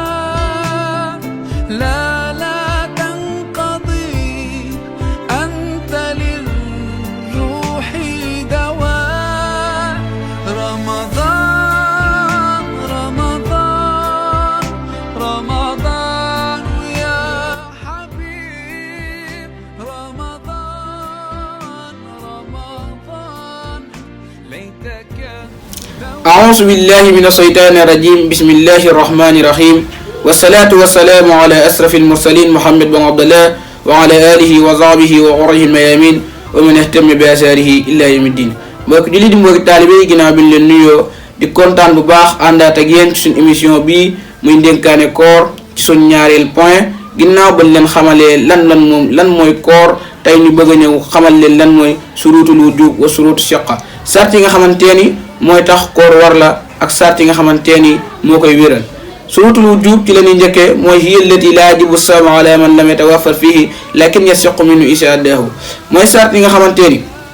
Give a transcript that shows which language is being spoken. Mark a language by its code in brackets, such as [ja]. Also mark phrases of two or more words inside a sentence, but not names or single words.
[ar] لا تنقضي أنت للروح دواء رمضان رمضان رمضان يا حبيب رمضان رمضان ليتك أعوذ بالله من الشيطان الرجيم بسم الله الرحمن الرحيم والصلاة والسلام على أشرف المرسلين محمد بن عبد الله وعلى آله وصحبه وغره الميامين ومن اهتم بأثاره إلى يوم الدين [wo] mbokk julli di mbokk taalibe yi ginnaaw bi ñu leen nuyoo di kontaan bu baax àndaat ak yéen ci suñu émission bii muy ndénkaane koor ci suñ ñaareel point ginnaaw bañ leen xamalee lan mooy koor tey ñu bëgg a ñëw xamal leen lan mooy [ar] شروط الوجوب وشروط الصحة [wo] sart yi nga xamante ni mooy tax koor war la ak sart yi nga xamante ni moo koy wéral [ar] شروط الوجوب [wo] ci la ñuy njëkkee mooy [ar] هي التي لا يجب الصوم على من لم تتوفر فيه لكن يصح منه إيقاعه [wo] mooy sart yi nga xamante ni